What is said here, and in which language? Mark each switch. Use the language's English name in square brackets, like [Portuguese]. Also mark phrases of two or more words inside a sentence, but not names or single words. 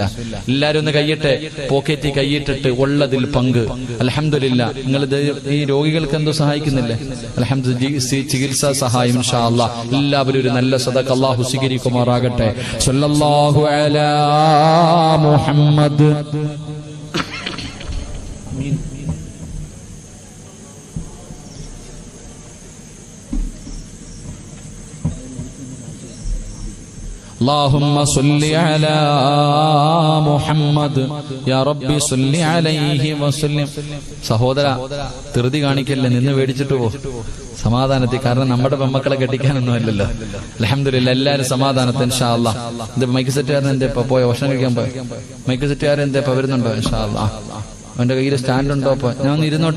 [Malayalam] എല്ലാരും ഒന്ന് കൈയിട്ട് പോക്കറ്റിൽ കൈയിട്ടിട്ട് ഉള്ളതിൽ പങ്ക്. അൽഹംദുലില്ലാ, നിങ്ങൾ ഈ രോഗികൾക്ക് എന്തോ സഹായിക്കുന്നില്ലേ? അൽഹംദുലില്ലാ, ചികിത്സാ സഹായം [Arabic] إن شاء الله. [Malayalam] എല്ലാവരും ഒരു നല്ല സദഖ അല്ലാഹു സ്വീകരിക്കുമാറാകട്ടെ. [Arabic] صلى الله على محمد. اللهم صل على محمد يا ربي صل عليه وسلم. [Malayalam] സഹോദര, ധൃതി കാണിക്കല്ലേ, നിന്ന് മേടിച്ചിട്ട് പോ സമാധാനത്തിൽ. കാരണം നമ്മുടെ പെമ്മക്കളെ കെട്ടിക്കാനൊന്നും അല്ലല്ലോ. അൽഹംദുലില്ലാ, എല്ലാവരും സമാധാനത്തിൽ [Arabic] إن شاء الله. [Malayalam] ഇത് മൈക്ക് സെറ്റുകാരൻ എന്തേ പോയ ഭക്ഷണം കഴിക്കാൻ പോയ മൈക്ക് സെറ്റുകാരൻ എന്തേ വരുന്നുണ്ടോ? [Arabic] إن شاء الله. [Malayalam] അവന്റെ കയ്യിൽ സ്റ്റാൻഡ് ഉണ്ടോ? അപ്പൊ ഞാൻ ഒന്ന് ഇരുന്നോട്ടെ.